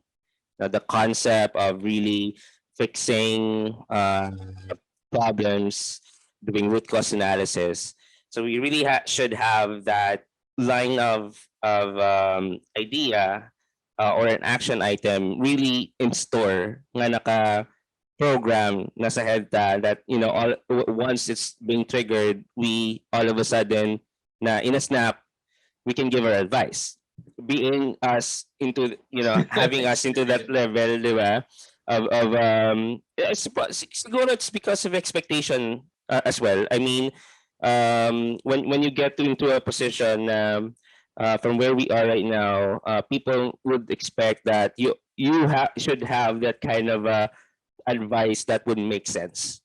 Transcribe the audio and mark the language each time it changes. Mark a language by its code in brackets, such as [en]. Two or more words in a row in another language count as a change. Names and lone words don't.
[en] The concept of really fixing problems, doing root cause analysis. So we really should have that line of idea or an action item really in store [tl] nga naka program nasa head ta [en] that once it's being triggered, we all of a sudden na in a snap we can give our advice. Being us into, having us into that level, [tl] di ba? [en] Siguro it's because of expectation as well. I mean, when you get into a position from where we are right now, people would expect that should have that kind of advice that would make sense.